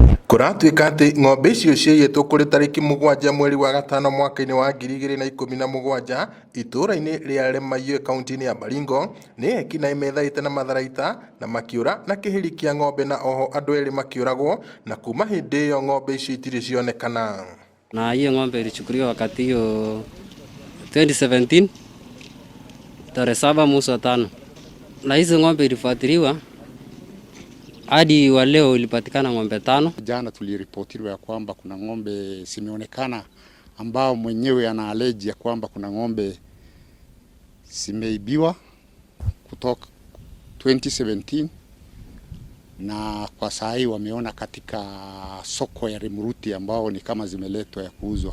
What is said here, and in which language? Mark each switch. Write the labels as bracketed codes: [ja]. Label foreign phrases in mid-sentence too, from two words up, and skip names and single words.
[ki] Kuratuika ati ng'ombe icio ciayitwo kuri tariki 7 mweri wa gatano mwaka-ini wa 2017 itura-ini ria Lemaiyo kaunti-ini ya Baringo ni ekinaĩ methaĩte na matharaita na makiura na kihiri kia ng'ombe, na oho andu eri makiuragwo, na kuma hindi iyo ng'ombe icio itiri cionekana. [sw] Na hiyo ng'ombe ilichukuliwa wakati hiyo 2017 tarehe 7 mwezi wa 5, na hizo ng'ombe ilifuatiliwa hadi wa leo ilipatikana ng'ombe 5. Jana tuliripotiwa ya kwamba kuna ng'ombe simeonekana ambao mwenyewe ana allege ya kwamba kuna ng'ombe simeibiwa kutoka 2017, na kwa saa hii wameona katika soko ya Rimuruti ambao ni kama zimeletwa ya kuuzwa.